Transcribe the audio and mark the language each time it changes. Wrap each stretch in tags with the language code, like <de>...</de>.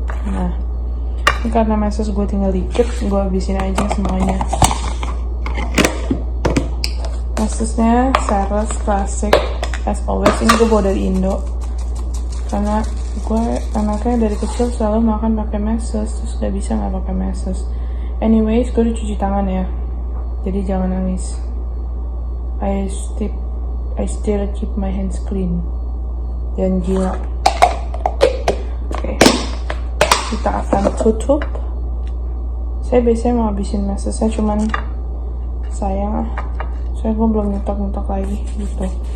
<id>Nah, ini karena meses gue tinggal dikit, gue habisin aja semuanya. Mesesnya Ceres Classic</id> <en>as always.</en> <id>Ini gue bawa dari Indo karena gue anaknya dari kecil selalu makan pakai meses, terus gak bisa nggak pakai meses. Anyways, gue udah cuci tangan ya, jadi jangan nangis.</id> <en>I still keep my hands clean.</en> <id>Jangan gila. Oke. Kita akan tutup. Saya biasanya mau habisin mesesnya, cuman sayang saya gue belum nyetok lagi gitu.</id>